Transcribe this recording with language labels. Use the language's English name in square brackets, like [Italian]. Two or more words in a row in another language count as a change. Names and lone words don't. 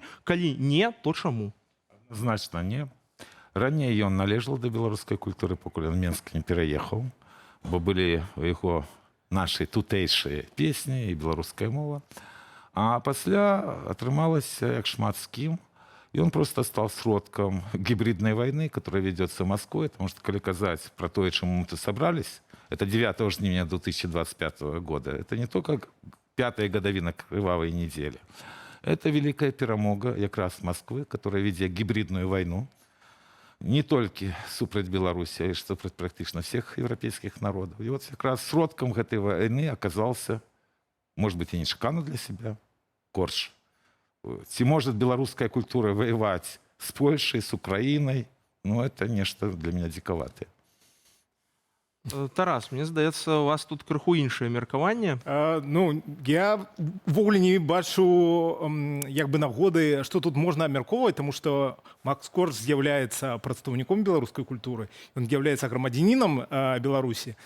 [Belarusian] Калі не, то чаму? Значна не. Раней ён належаў да беларускай культуры, пакуль ён Менск не пераехаў, бо былі у яго нашы тутэйшыя песні і беларуская мова. А пасля атрымалася, як шмат з кім, [Russian] ён просто стал сродкам гибридной войны, которая ведется Москвой, потому что, коли казать про то, чему мы тут собрались, это 9 жнивня 2025 года, это не только 5-я годовина кровавой недели, это великая перамога якраз Москвы, которая ведет гибридную войну, не только супраць Беларуси, а и супраць практически всех европейских народов. И вот якраз сродкам этой войны оказался, может быть, и нечаканно для себя, Корж. Ці может белорусская культура воевать с Польшей, с Украиной? Ну, это нечто для меня диковатое. [Belarusian] Тарас, мне здаецца, у вас тут крыху іншае меркаванне. Я ввогуле не бачу як бы нагоды, што тут можна абмяркоўваць, тому што Макс Корж з'яўляецца прадстаўніком беларускай культуры, ён з'яўляецца грамадзянінам Беларусі.